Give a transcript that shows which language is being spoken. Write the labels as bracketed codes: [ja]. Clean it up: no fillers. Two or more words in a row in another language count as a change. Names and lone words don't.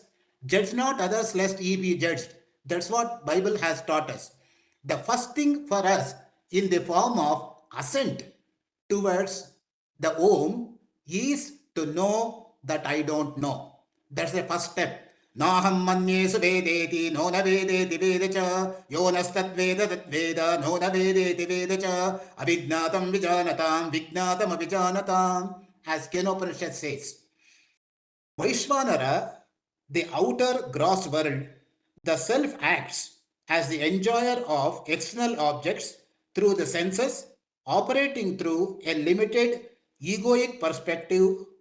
[en] Judge not others lest ye be judged. That's what Bible has taught us. The first thing for us in the form of assent towards the Om is to know that I don't know. That's the first step. [sa] नाहं मन्ये सुवेदेति नो न वेदेति वेद च यो नस्तद् वेद तद् वेद नो न वेदेति वेद च अविज्ञातं विजानतां विज्ञातम् अविजानताम्, [en] as Kenopanishad says. Vaishvanara, the outer gross world, the self acts as the enjoyer of external objects through the senses, operating through a limited egoic perspective.